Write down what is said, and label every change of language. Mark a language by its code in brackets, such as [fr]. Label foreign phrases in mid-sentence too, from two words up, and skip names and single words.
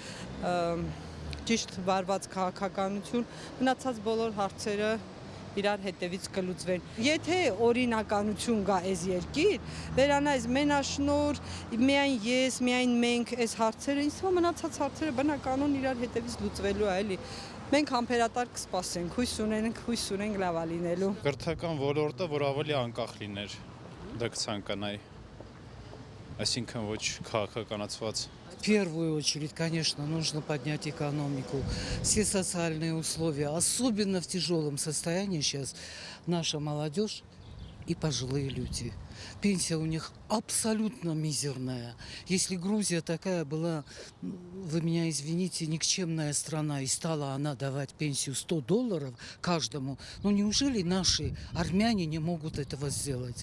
[hy] ճիշտ վարված քաղաքականություն, մնացած բոլոր հարցերը իրար հետևից կլուծվեն։ Եթե օրինականություն գա այս երկիր, վերանայես մենաշնոր, միայն ես, միայն մենք այս հարցերը, ինձ թվում մնացած հարցերը բնականon իրար հետևից լուծվելու է, էլի։ Մենք համբերատար կսպասենք, հույս ունենք լավ լինելու։ Կրթական ոլորտը, որ ավելի անկախ լիներ, դա կցանկանայի, այսինքն ոչ քաղաքականացված։ [ru] В первую очередь, конечно, нужно поднять экономику, все социальные условия, особенно в тяжелом состоянии сейчас наша молодежь и пожилые люди. Пенсия у них абсолютно мизерная. Если Грузия такая была, вы меня извините, никчемная страна, и стала она давать пенсию $100 каждому, ну неужели наши армяне не могут этого сделать?